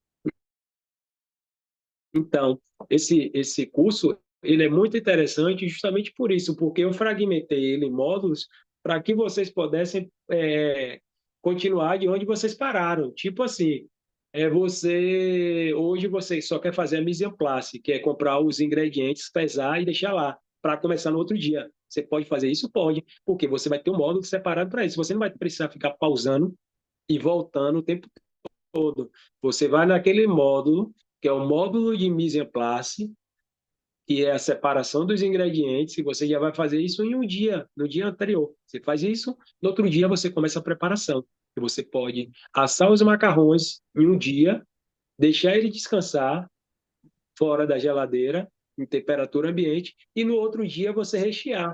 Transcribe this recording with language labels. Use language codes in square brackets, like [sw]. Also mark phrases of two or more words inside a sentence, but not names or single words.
[pt] Então, esse curso, ele é muito interessante justamente por isso, porque eu fragmentei ele em módulos para que vocês pudessem continuar de onde vocês pararam. Tipo assim, hoje você só quer fazer a [fr] mise en place, [pt] que é comprar os ingredientes, pesar e deixar lá, para começar no outro dia. Você pode fazer isso? Pode, porque você vai ter um módulo separado para isso. Você não vai precisar ficar pausando e voltando o tempo todo. Você vai naquele módulo, que é o módulo de [fr] mise en place, [pt] que é a separação dos ingredientes, e você já vai fazer isso em um dia, no dia anterior. Você faz isso, no outro dia você começa a preparação. E você pode assar os macarrões em um dia, deixar ele descansar fora da geladeira, em temperatura ambiente, e no outro dia você rechear.